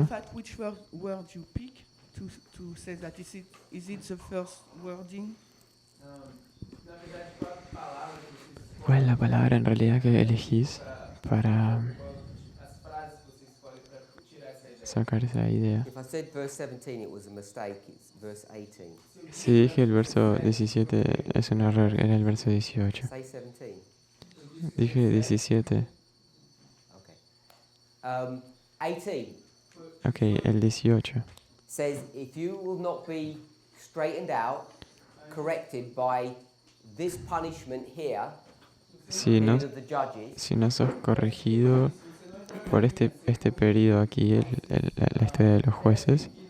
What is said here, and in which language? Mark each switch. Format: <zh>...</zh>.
<en>In fact, which word you pick to say that? Is it the first wording?</en> <pt>Na verdade, qual a palavra que vocês</pt> <es>¿Cuál es la palabra en realidad que elegís para</es> <pt>as frases que vocês escolhem para tirar essa ideia?</pt> <es>sacar esa idea?</es> <en>If I said verse 17, it was a mistake. It's verse 18.</en> <es>Si dije el verso 17 es un error, era el verso 18.</es> <en>Say 17.</en> <es>Dije 17.</es> <en>Okay. 18</en> <es>Ok, el 18.</es> <en>says, if you will not be straightened out, corrected by this punishment here,</en> <es>Si no,</es> <en>the of the judges,</en> <es>si no sos corregido por este periodo aquí, la historia de los jueces,</es>